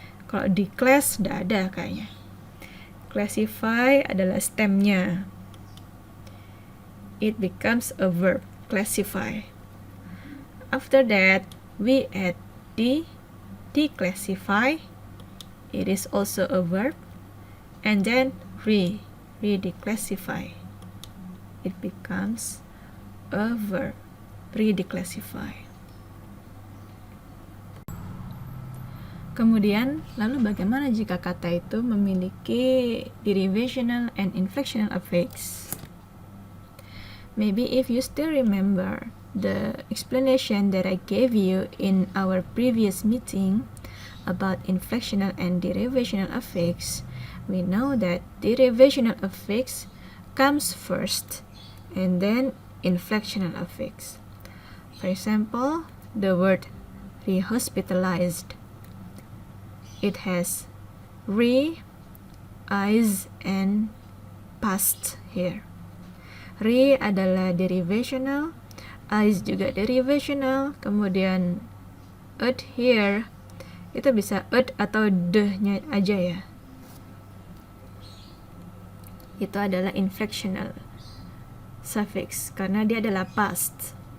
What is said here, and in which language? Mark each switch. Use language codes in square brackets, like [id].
[id] Kalau di class udah ada kayaknya. Classify adalah stemnya. [en] It becomes a verb, classify. After that, we add declassify. It is also a verb. And then redeclassify. It becomes a verb, redeclassify. [id] Kemudian, lalu bagaimana jika kata itu memiliki derivational and inflectional affix? [en] Maybe if you still remember the explanation that I gave you in our previous meeting about inflectional and derivational affix, we know that derivational affix comes first and then inflectional affix. For example, the word rehospitalized. It has re, is, and past here. [id] Re adalah derivational, is juga derivational, kemudian ed here itu bisa ed atau de-nya aja ya. Itu adalah inflectional suffix karena dia adalah past.